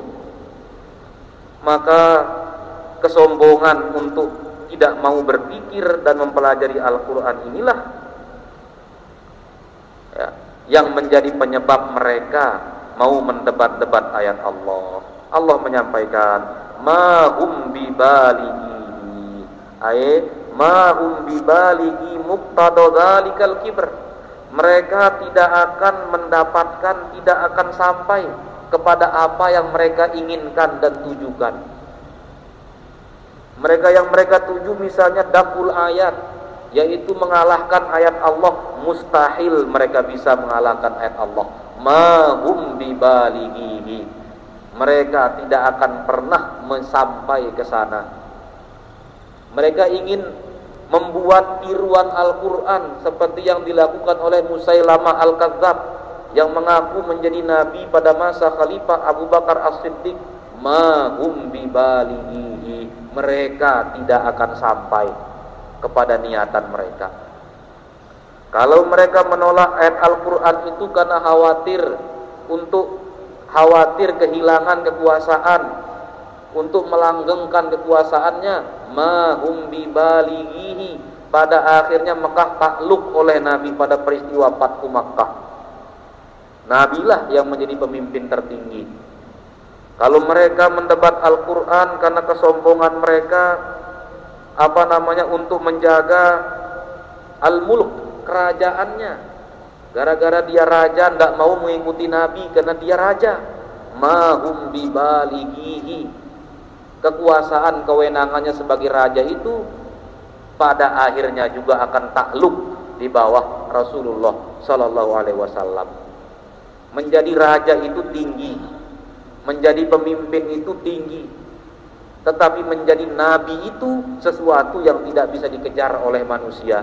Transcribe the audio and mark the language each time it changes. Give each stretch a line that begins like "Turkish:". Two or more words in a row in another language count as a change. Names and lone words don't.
Indonesian: Maka kesombongan untuk tidak mau berpikir dan mempelajari Al-Quran inilah ya, yang menjadi penyebab mereka mau mendebat-debat ayat Allah. Allah menyampaikan,
Arabic: ما هم ببالغيه، أي ما هم ببالغي مقتضى ذلك الكبر.
Indonesian: Mereka tidak akan mendapatkan, tidak akan sampai kepada apa yang mereka inginkan dan tujukan. Mereka yang mereka tuju misalnya
Arabic: دفع الآيات,
Indonesian: yaitu mengalahkan ayat Allah, mustahil mereka bisa mengalahkan ayat Allah.
Arabic: ما هم ببالغيه,
Indonesian: mereka tidak akan pernah sampai ke sana. Mereka ingin membuat tiruan Al-Quran seperti yang dilakukan oleh Musailamah Al-Kadzab yang mengaku menjadi nabi pada masa Khalifah Abu Bakar As-Siddiq.
Arabic: ما هم ببالغيه,
Indonesian: mereka tidak akan sampai kepada niatan mereka. Kalau mereka menolak ayat Al-Quran itu karena khawatir kehilangan kekuasaan, untuk melanggengkan kekuasaannya,
Arabic: ما هم ببالغيه,
Indonesian: pada akhirnya Mekah takluk oleh Nabi pada peristiwa Fathu Makkah. Nabilah yang menjadi pemimpin tertinggi. Kalau mereka mendebat Al-Quran karena kesombongan mereka, untuk menjaga al-mulk, kerajaannya, gara-gara dia raja tidak mau mengikuti Nabi karena dia raja.
Arabic: ما هم ببالغيه,
Indonesian: kekuasaan kewenangannya sebagai raja itu pada akhirnya juga akan takluk di bawah Rasulullah
Arabic: صلى الله عليه وسلم.
Indonesian: Menjadi raja itu tinggi, menjadi pemimpin itu tinggi, tetapi menjadi nabi itu sesuatu yang tidak bisa dikejar oleh manusia.